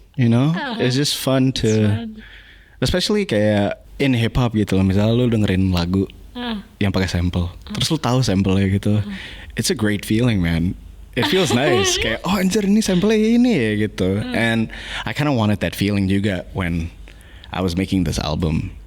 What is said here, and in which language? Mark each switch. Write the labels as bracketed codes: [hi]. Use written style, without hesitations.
[en] You know, it's just fun to, especially kayak in hip hop [id] gitu loh. Misalnya lu dengerin lagu yang pakai sample, terus lu tahu samplenya gitu. [en] It's a great feeling, man. It feels nice. [id] Kayak oh anjir ini samplenya ini ya gitu. [en] And I kind of wanted that feeling juga when I was making this album.